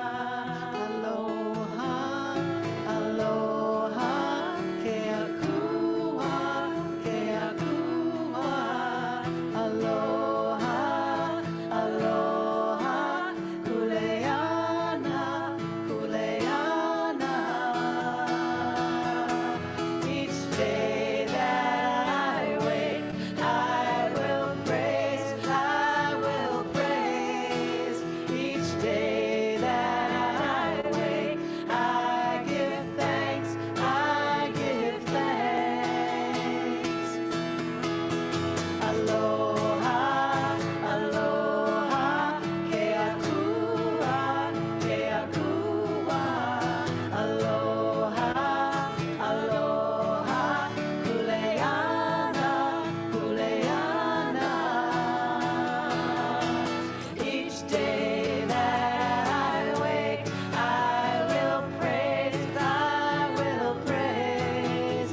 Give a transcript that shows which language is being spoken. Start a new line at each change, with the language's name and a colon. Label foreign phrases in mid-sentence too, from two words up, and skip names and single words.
Hawaiian: Aloha, aloha, keakua, keakua. Aloha, aloha, kuleana, kuleana.
English: Each day that I wake, I will praise, I will praise. Each day that I wake, I give thanks, I give thanks.
Hawaiian: Aloha, aloha, keakua, keakua. Aloha, aloha, kuleana, kuleana.
English: Each day that I wake, I will praise, I will praise.